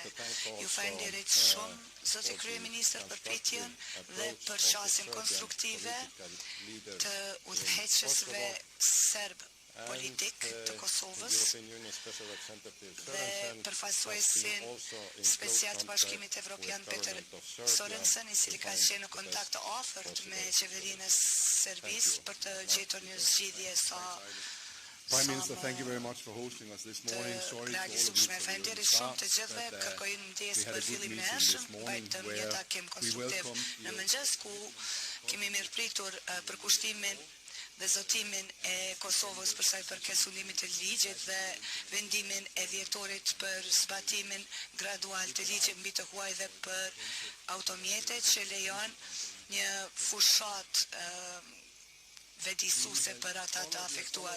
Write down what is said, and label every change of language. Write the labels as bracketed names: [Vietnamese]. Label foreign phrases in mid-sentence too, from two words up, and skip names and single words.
[Albanian] Ju falenderit shumë, Zoti Kryeministër, për pritjen dhe për qasjen konstruktive të udhëheqësve serb politik të Kosovës dhe përfaqësuesin special të Bashkimit Evropian Peter Sorensen, I cili ka qenë në kontakt të afërt me qeverinë e Serbisë për të gjetur një zgjidhje sa [English] Prime Minister, thank you very much for hosting us this morning. Sorry to all of you for the start, but we had a good meeting this morning where we welcome [Albanian] në mëngjes ku kemi mirëpritur përkushtimin dhe zotimin e Kosovës për sa I përket sulmit të ligjit dhe vendimin e dhjetorit për zbatimin gradual të ligjit mbi të huaj dhe për automjetet që lejon një fushat vetëdijsuese për ata të afektuar.